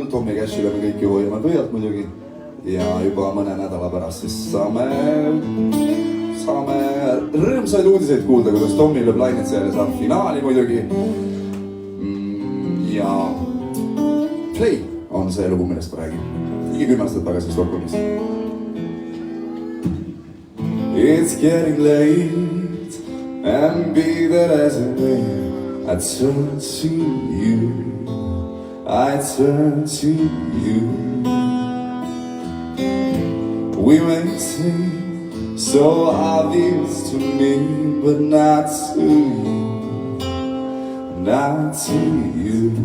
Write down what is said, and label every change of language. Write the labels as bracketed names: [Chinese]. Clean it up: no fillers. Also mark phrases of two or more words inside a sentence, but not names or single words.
[Estonian] Tommy Cashile me kõik ju hoiame pöialt muidugi. Ja juba mõne nädala pärast siis saame rõõmsaid uudiseid kuulda, kuidas Tommy lööb lainet seal ja saab finaali muidugi. Ja Play on see lugu, millest ma räägin. Ligi 10 aastat tagasi Stockholmis. [English] It's getting late and be that as it may, I turn to you, I turn to you. We may seem so obvious to me, but not to you, not to you.